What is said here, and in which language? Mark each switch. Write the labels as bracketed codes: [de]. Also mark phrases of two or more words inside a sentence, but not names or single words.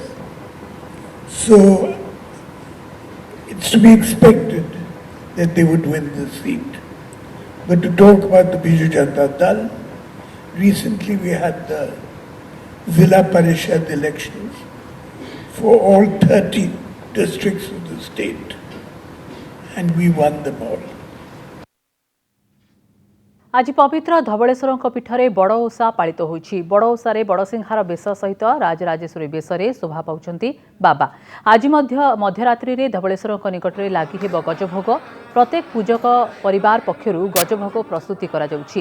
[en] So it's to be expected that they would win this seat. But to talk about the Biju Janata Dal, recently we had the Zilla Parishad elections for all 30 districts of the state, and we won them all. [or] ଆଜି ପବିତ୍ର ଧବଳେଶ୍ୱର ପୀଠରେ ବଡ଼ ଓଷା ପାଳିତ ହେଉଛି। ବଡ଼ ଓଷାରେ ବଡ଼ସିଂହାର ବେଶ ସହିତ ରାଜରାଜେଶ୍ୱରୀ ବେଶରେ ଶୋଭା ପାଉଛନ୍ତି ବାବା। ଆଜି ମଧ୍ୟରାତ୍ରିରେ ଧବଳେଶ୍ୱର ନିକଟରେ ଲାଗି ହେବ ଗଜଭୋଗ। ପ୍ରତ୍ୟେକ ପୂଜକ ପରିବାର ପକ୍ଷରୁ ଗଜଭୋଗ ପ୍ରସ୍ତୁତି କରାଯାଉଛି।